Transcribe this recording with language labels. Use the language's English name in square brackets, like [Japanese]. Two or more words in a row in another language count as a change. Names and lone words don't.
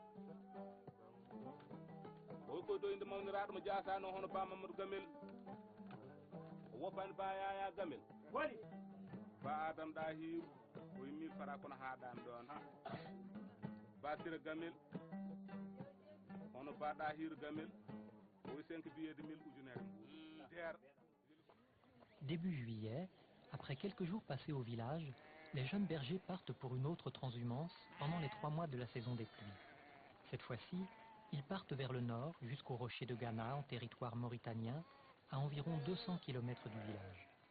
[Fula] o wi koye doyde mawniraɗo mo jasano hono ba Mamadou Gamel o woppani ba Yaya Gamel woni ba Adam Dahiru o wi 1000 fara kono haɗani ɗon ba Sira Gamel hono ba Dahiru Gamel o wi [French] 5 billets de 1000 [Fula] ujunere der. [French] Début juillet, après quelques jours passés au village, les jeunes bergers partent pour une autre transhumance pendant les 3 mois de la saison des pluies. Cette fois-ci, ils partent vers le nord jusqu'au rocher de Ghana en territoire mauritanien, à environ 200 km du village.